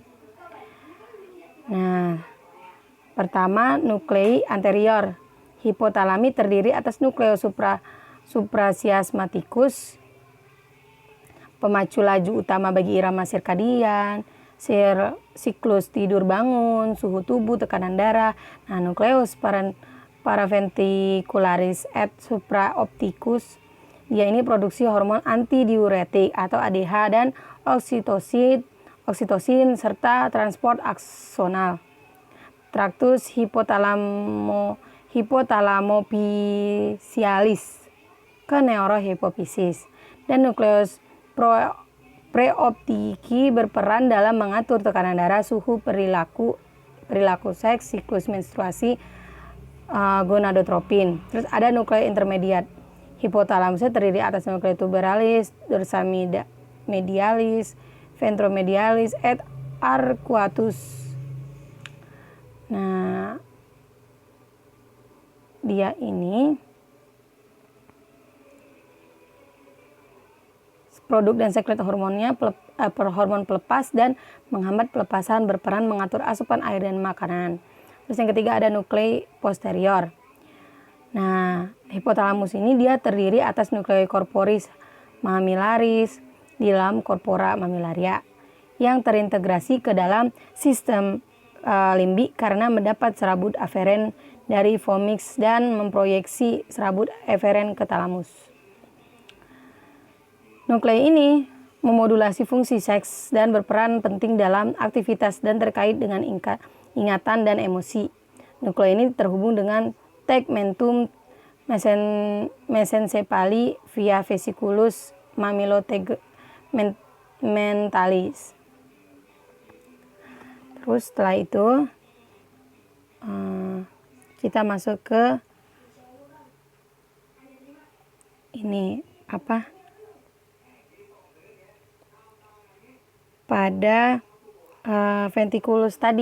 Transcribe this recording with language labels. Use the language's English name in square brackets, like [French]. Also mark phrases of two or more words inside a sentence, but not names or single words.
[Indonesian] Nah, pertama nuklei anterior. Hipotalami terdiri atas [Latin] nukleus suprachiasmaticus, [Indonesian] pemacu laju utama bagi irama sirkadian, siklus tidur bangun, suhu tubuh, tekanan darah. [Latin] Nah, nukleus paraventricularis et supraopticus, [Indonesian] dia ini produksi hormon antidiuretik atau ADH dan oksitosin serta transport aksonal. Traktus hipotalamopisialis ke neurohipofisis, dan [Latin] nukleus preoptiki [Indonesian] berperan dalam mengatur tekanan darah, suhu, perilaku seks, siklus menstruasi, gonadotropin. Terus ada nuklei intermediat. Hipotalamusnya terdiri atas [Latin] nuklei tuberalis, dorsamedialis, ventromedialis, et arcuatus. [Indonesian] Nah, dia ini produk dan sekret hormonnya hormon pelepas dan menghambat pelepasan, berperan mengatur asupan air dan makanan. Terus yang ketiga ada nuklei posterior. Nah, hipotalamus ini dia terdiri atas [Latin] nuklei corporis mamillaris [Indonesian] di dalam [Latin] corpora mammillaria [Indonesian] yang terintegrasi ke dalam sistem limbik karena mendapat serabut aferen dari vomix dan memproyeksi serabut eferen ke talamus. Nuklei ini memodulasi fungsi seks dan berperan penting dalam aktivitas dan terkait dengan ingatan dan emosi. Nuklei ini terhubung dengan [Latin] tegmentum mesencephaly [Indonesian] via [Latin] vesiculus mammilotegmentalis. [Indonesian] Terus setelah itu kita masuk ke ini pada ventriculus tadi.